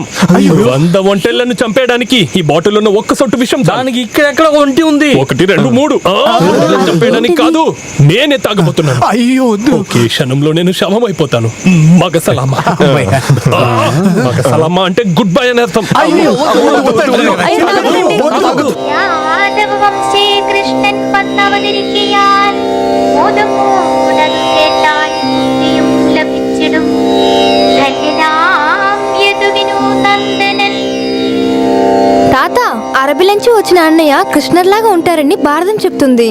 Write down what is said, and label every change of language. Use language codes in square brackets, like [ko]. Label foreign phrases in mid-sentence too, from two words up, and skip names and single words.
[te] 100 ఒంటెళ్లను చంపేయడానికి ఈ బాటిల్లో ఉన్న ఒక్క సొట్టు విషం. దానికి ఇక్కడెక్కడ ఒంటి ఉంది. 1, 2, 3 చంపేయడానికి కాదు, నేనే తాగబోతున్నాను. అయ్యో, ఒకే క్షణంలో నేను శవమైపోతాను. మగసలామా. మగసలామా అంటే గుడ్ బై అని అర్థం. [ml] യാദവ വംശേ കൃഷ്ണൻ വന്നവതരിക്കയാൽ മോദമോടതു കേട്ടാൽ പുണ്യം ലഭിച്ചിടും. ധന്യനാം യദുവിനു నందనൻ. [te] తాత, అరబి నుంచి వచ్చిన అన్నయ్య కృష్ణర్లాగా ఉంటారని భారతం చెప్తుంది.